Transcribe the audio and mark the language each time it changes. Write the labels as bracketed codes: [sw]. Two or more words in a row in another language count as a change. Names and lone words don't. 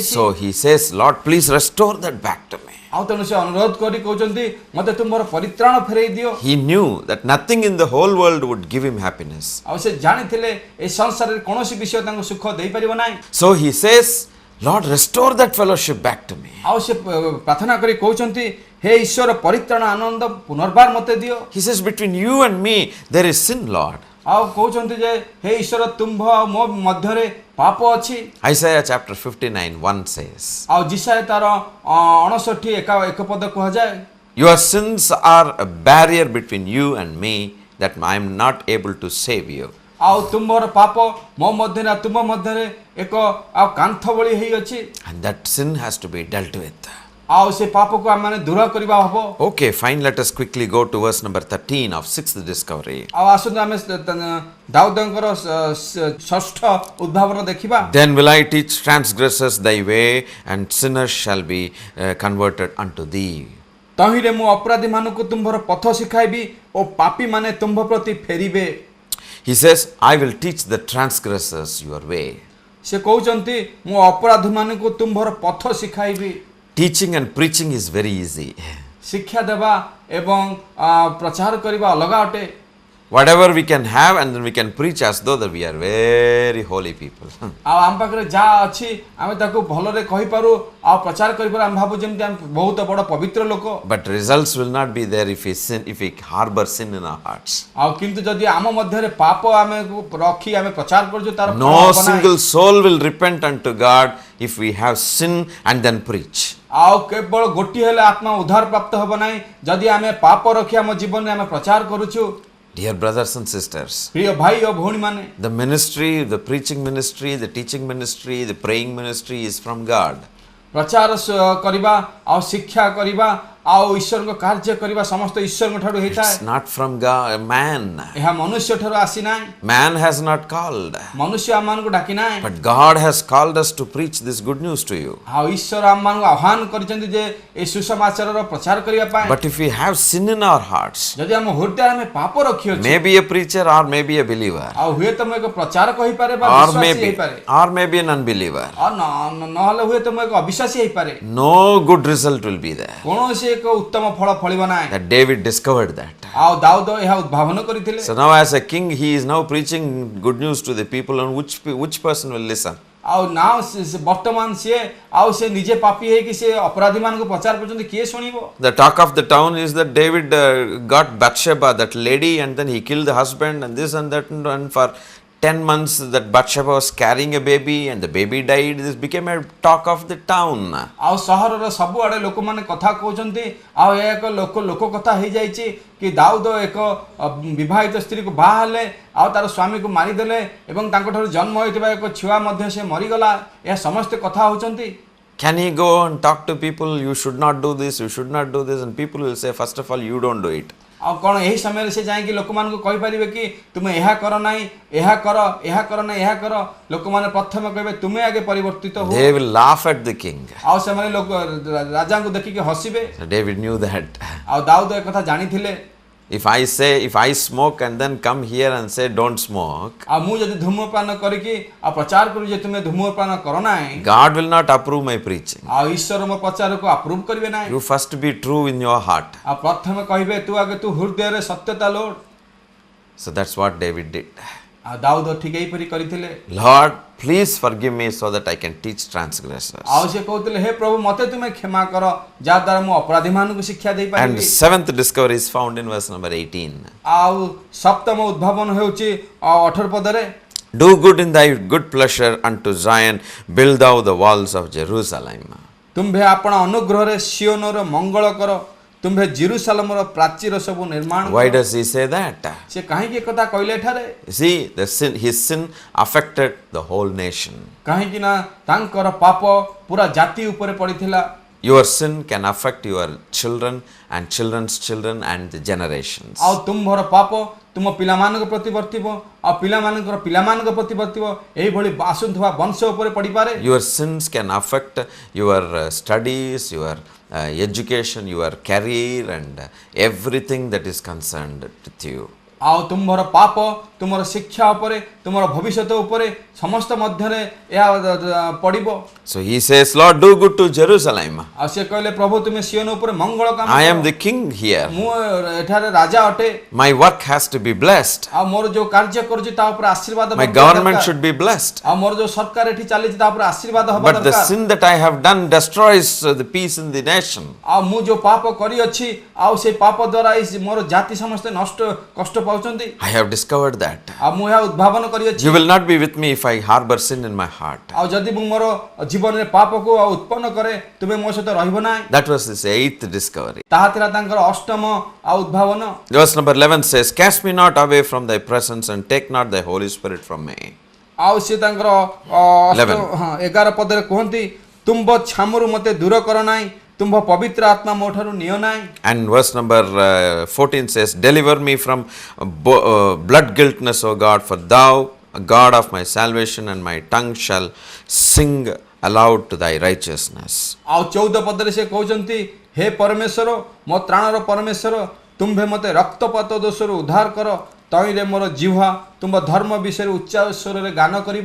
[en] So he says, Lord, please restore that back to me. [or] ଆଉ ତନୁ ସେ ଅନୁରୋଧ କରି କହୁଛନ୍ତି ମତେ ତୁମର ପରିତ୍ରାଣ ଫେରାଇ ଦିଅ. [en] He knew that nothing in the whole world would give him happiness. [or] ଆଉ ସେ ଜାଣିଥିଲେ ଏ ସଂସାର ରେ କୌଣସି ବିଷୟ ତାଙ୍କୁ ସୁଖ ଦେଇ ପାରିବ ନାହିଁ. [en] So he says, Lord, restore that fellowship back to me. [or] ଆଉ ସେ ପ୍ରାର୍ଥନା କରି କହୁଛନ୍ତି ହେ ଈଶ୍ୱର ପରିତ୍ରାଣ ଆନନ୍ଦ ପୁନର୍ବାର ମତେ ଦିଅ. [en] He says, between you and me there is sin, Lord. [or] ଆଉ କହୁଛନ୍ତି ଯେ ହେ ଈଶ୍ୱର ତୁମ୍ଭ ଆ ମୋ ମଧ୍ୟ ରେ ପାପ ଅଛି. [en] Isaiah chapter 59:1 says, [or] ଆଉ ଯିଶାଇୟ ତାର 59 ଏକ ପଦ କହ ଯାଏ. [en] your sins are a barrier between you and me, that I am not able to save you. [or] ଆଉ ତୁମ୍ଭର ପାପ ମୋ ମଧ୍ୟ ରେ ତୁମ ମଧ୍ୟ ରେ ଏକ ଆ କାନ୍ଥ ବଳି ହେଇ ଅଛି. [en] And that sin has to be dealt with. [or] ଆଉ ସେ ପାପକୁ ଆମେ ମାନେ ଦୂର କରିବା ହବ। [en] Okay, fine. Let us quickly go to verse number 13 of sixth discovery. [or] ଆଉ ଆସନ୍ତୁ ଆମେ ଦାଉଦଙ୍କର ଷଷ୍ଠ ଉଦ୍ଭାବନ ଦେଖିବା। [en] Then will I teach transgressors thy way, and sinners shall be converted unto thee. [or] ତହିଁରେ ମୁଁ ଅପରାଧୀ ମାନଙ୍କୁ ତୁମ୍ଭର ପଥ ଶିଖାଇବି ଓ ପାପୀ ମାନେ ତୁମ୍ଭ ପ୍ରତି ଫେରିବେ। [en] He says, I will teach the transgressors your way. [or] ସେ କହୁଛନ୍ତି ମୁଁ ଅପରାଧୀ ମାନଙ୍କୁ ତୁମ୍ଭର ପଥ ଶିଖାଇବି। [en] Teaching and preaching is very easy. [or] ଶିକ୍ଷା ଦେବା ଏବଂ ପ୍ରଚାର କରିବା ଅଲଗା ଅଟେ। [en] Whatever we can have, and then we can preach as though that we are very holy people. [or] ଆଉ ଆମ ପାଖରେ ଯାହା ଅଛି ଆମେ ତାକୁ ଭଲରେ କହିପାରୁ ଆଉ ପ୍ରଚାର କରିପାରୁ। ଆମେ ଭାବୁ ଯେମିତି ଆମେ ବହୁତ ବଡ଼ ପବିତ୍ର ଲୋକ। [en] But results will not be there if we harbor sin in our hearts. [or] ଆଉ କିନ୍ତୁ ଯଦି ଆମ ମଧ୍ୟରେ ପାପ ଆମେ ରଖି ଆମେ ପ୍ରଚାର କରୁଛୁ ତାର ଫଳ [en] No [or] ହବ ନାହିଁ। [en] single soul will repent unto God if we have sin and then preach. [or] ଆଉ କେବଳ ଗୋଟିଏ ହେଲେ ଆତ୍ମା ଉଦ୍ଧାର ପ୍ରାପ୍ତ ହେବ ନାହିଁ ଯଦି ଆମେ ପାପ ରଖି ଆମ ଜୀବନରେ ଆମେ ପ୍ରଚାର କରୁଛୁ। [en] Dear brothers and sisters, [or] ପ୍ରିୟ ଭାଇ ଓ ଭଉଣୀ ମାନେ, [en] the ministry, the preaching ministry, the teaching ministry, the praying ministry is from God. [or] ପ୍ରଚାର କରିବା ଆଉ ଶିକ୍ଷା କରିବା ଆଉ ଈଶ୍ୱରଙ୍କ କାର୍ଯ୍ୟ କରିବା ସମସ୍ତ ଈଶ୍ୱରଙ୍କ ଠାରୁ ହେଇଥାଏ। [en] It's not from God, man. [or] ଏହା ମନୁଷ୍ୟ ଠାରୁ ଆସି ନାହିଁ। [en] Man has not called. [or] ମନୁଷ୍ୟ ଆମମାନଙ୍କୁ ଡାକି ନାହିଁ। [en] But God has called us to preach this good news to you. [or] ଆଉ ଈଶ୍ୱର ଆମମାନଙ୍କୁ ଆହ୍ୱାନ କରିଛନ୍ତି ଯେ ଏ ସୁସମାଚାରର ପ୍ରଚାର କରିବା ପାଇଁ। [en] But if we have sin in our hearts, [or] ଯଦି ଆମ ହୃଦୟରେ ଆମେ ପାପ ରଖିଅଛୁ, [en] maybe a preacher or maybe a believer, [or] ଆଉ ହୁଏତ ମୁଁ ଏକ ପ୍ରଚାର କହିପାରେ ବା [en] or [or] ବିଶ୍ୱାସୀ ହେଇପାରେ, [en] maybe an unbeliever, [or] ଆଉ ନହେଲେ ହୁଏତ ମୁଁ ଏକ ଅବିଶ୍ୱାସୀ ହେଇପାରେ, [en] no good result will be there. [or] କୌଣସି ଏକ ଉତ୍ତମ ଫଳ ଫଳିବ ନାହିଁ। [en] That David discovered that. [or] ଆଉ ଦାଉଦ ଏହା ଉଦ୍ଭାବନ କରିଥିଲେ। [en] So now as a king, he is now preaching good news to the people, and which person will listen? [or] ଆଉ ନା ବର୍ତ୍ତମାନ ସିଏ ଆଉ ସେ ନିଜେ ପାପୀ ହେଇକି ସେ ଅପରାଧୀ ମାନଙ୍କୁ ପ୍ରଚାର କରୁଛନ୍ତି, କିଏ ଶୁଣିବ? [en] The talk of the town is that David got Bathsheba, that lady, and then he killed the husband and this and that, and for 10 months that Bathsheba was carrying a baby and the baby died. This became a talk of the town. [or] ଆଉ ସହରର ସବୁଆଡେ ଲୋକମାନେ କଥା କହୁଛନ୍ତି ଆଉ ଏହା ଏକ ଲୋକ କଥା ହେଇଯାଇଛି କି ଦାଉଦ ଏକ ବିବାହିତ ସ୍ତ୍ରୀକୁ ବାହା ହେଲେ ଆଉ ତାର ସ୍ୱାମୀକୁ ମାରିଦେଲେ ଏବଂ ତାଙ୍କଠାରୁ ଜନ୍ମ ହୋଇଥିବା ଏକ ଛୁଆ ମଧ୍ୟ ସେ ମରିଗଲା। ଏହା ସମସ୍ତେ କଥା ହଉଛନ୍ତି। [en] Can he go and talk to people, you should not do this, you should not do this, and people will say, first of all, you don't do it. [or] ଆଉ କ'ଣ ଏହି ସମୟରେ ସେ ଯାଇକି ଲୋକମାନଙ୍କୁ କହିପାରିବେ କି ତୁମେ ଏହା କର ନାହିଁ, ଏହା କର ନାହିଁ, ଏହା କର? ଲୋକମାନେ ପ୍ରଥମେ କହିବେ ତୁମେ ଆଗେ ପରିବର୍ତ୍ତିତ ହୁଅ। [en] They will laugh at the king. [or] ଆଉ ସେମାନେ ରାଜାଙ୍କୁ ଦେଖିକି ହସିବେ। [en] So David knew that. [or] ଆଉ ଦାଉଦ ଏ କଥା ଜାଣିଥିଲେ। [en] If I smoke and then come here and say don't smoke, [or] ଆଉ ମୁଁ ଯଦି ଧୂମପାନ କରିକି ଆଉ ପ୍ରଚାର କରୁ ଯେ ତୁମେ ଧୂମପାନ କର ନାହିଁ, [en] God will not approve my preaching. [or] ଆଉ ଈଶ୍ୱର ମୋ ପ୍ରଚାରକୁ ଆପ୍ରୁଭ କରିବେ ନାହିଁ। [en] You first be true in your heart. [or] ଆଉ ପ୍ରଥମେ କହିବେ ତୁ ହୃଦୟରେ ସତ୍ୟତା ଲୋଡ଼। [en] So that's what David did. [or] ଆଉ ଦାଉଦ ଠିକ ଏହିପରି କରିଥିଲେ। [en] Lord, please forgive me so that I can teach transgressors. [or] ଆଉ ସେ କହୁଥିଲେ ହେ ପ୍ରଭୁ ମୋତେ ତୁମେ କ୍ଷମା କର ଯାହା ଦ୍ୱାରା ମୁଁ ଅପରାଧୀ ମାନଙ୍କୁ ଶିକ୍ଷା ଦେଇ [en] And [or] ପାରିବି। [en] seventh discovery is found in verse number 18. [or] ଆଉ ସପ୍ତମ ଉଦ୍ଭାବନ ହେଉଛି 18 ପଦରେ, [en] Do good in thy good pleasure unto Zion, build thou the walls of Jerusalem. [or] ତୁମ୍ଭେ ଆପଣ ଅନୁଗ୍ରହରେ ସିଓନର ମଙ୍ଗଳ କର, ତୁମ୍ଭେ ଜେରୁସାଲେମର ପ୍ରାଚୀର ସବୁ ନିର୍ମାଣ [en] Why [or] କର। [en] does he say that? [or] ସେ କାହିଁକି କଥା କହିଲେ ଏଠାରେ? [en] See, his sin affected the whole nation. [or] କାହିଁକି ନା ତାଙ୍କର ପାପ ପୁରା ଜାତି ଉପରେ ପଡ଼ିଥିଲା। [en] Your sin can affect your children and children's children and the generations. [or] ଆଉ ତୁମ୍ଭର ପାପ ତୁମ ପିଲାମାନଙ୍କ ପ୍ରତି ବର୍ତ୍ତିବ ଆଉ ପିଲାମାନଙ୍କର ପିଲାମାନଙ୍କ ପ୍ରତି ବର୍ତ୍ତିବ, ଏହିଭଳି ଆସୁଥିବା ବଂଶ ଉପରେ ପଡ଼ିପାରେ। [en] Your sins can affect your studies, your education, your career, and everything that is concerned with you. [or] ଆଉ ତୁମ୍ଭର ପାପ ତୁମର ଶିକ୍ଷା ଉପରେ, ତୁମର ଭବିଷ୍ୟତ ଉପରେ ସମସ୍ତ ମଧ୍ୟରେ ଏହା ପଡ଼ିବ। [en] So he says, Lord, do good to Jerusalem. [or] ଆଉ ସେ କହିଲେ ପ୍ରଭୁ ତୁମେ ସିଓନ ଉପରେ ମଙ୍ଗଳ କାମ [en] I [or] କର। [en] am the king here. [or] ମୁଁ ଏଠାରେ ରାଜା ଅଟେ। [en] My work has to be blessed. [or] ଆଉ ମୋର ଯୋଉ କାର୍ଯ୍ୟ କରୁଛି ତା ଉପରେ ଆଶୀର୍ବାଦ [en] My [or] ହେବା [en] government [or] ଦରକାର। [en] should be blessed. [or] ଆଉ ମୋର ଯୋଉ ସରକାର ଏଠି ଚାଲିଛି ତା ଉପରେ ଆଶୀର୍ବାଦ ହେବା [en] But the [or] ଦରକାର। [en] sin that I have done destroys the peace in the nation. [or] ଆଉ ମୁଁ ଯୋଉ ପାପ କରିଅଛି ଆଉ ସେଇ ପାପ ଦ୍ୱାରା ମୋର ଜାତି ସମସ୍ତେ କଷ୍ଟ ପାଉଛନ୍ତି। [en] I have discovered that. [or] ଆଉ ମୁଁ ଏହା ଉଦ୍ଭାବନ କରିଅଛି। [en] You will not be with me if I harbor sin in my heart. [or] ଆଉ ଯଦି ମୁଁ ମୋର ଜୀବନରେ ପାପକୁ ଆଉ ଉତ୍ପନ୍ନ କରେ ତୁମେ ମୋ ସହିତ ରହିବ ନାହିଁ। [en] That was his eighth discovery. [or] ତାହା ଥିଲା ତାଙ୍କର ଅଷ୍ଟମ ଆଉ ଉଦ୍ଭାବନ। [en] Verse number 11 says, Cast me not away from thy presence, and take not thy Holy Spirit from me. [or] ଆଉ ସେ ତାଙ୍କର 11 ପଦରେ କୁହନ୍ତି ତୁମ୍ଭ ଛାମରୁ ମୋତେ ଦୂର କର ନାହିଁ, ତୁମ୍ଭ ପବିତ୍ର ଆତ୍ମା ମୋ ଠାରୁ ନିଅ ନାହିଁ। [en] And verse number 14 says, Deliver me from blood guiltness, O God, for thou, God of my salvation, and my tongue shall sing aloud to thy righteousness. [or] ଆଉ 14 ପଦରେ ସେ କହୁଛନ୍ତି, ହେ ପରମେଶ୍ୱର, ମୋ ତ୍ରାଣର ପରମେଶ୍ୱର, ତୁମ୍ଭେ ମୋତେ ରକ୍ତପାତ ଦୋଷରୁ ଉଦ୍ଧାର କର, ତଇରେ ମୋର ଜିହ୍ୱା ତୁମ୍ଭ ଧର୍ମ ବିଷୟରେ ଉଚ୍ଚ ସ୍ୱରରେ ଗାନ କରିବ।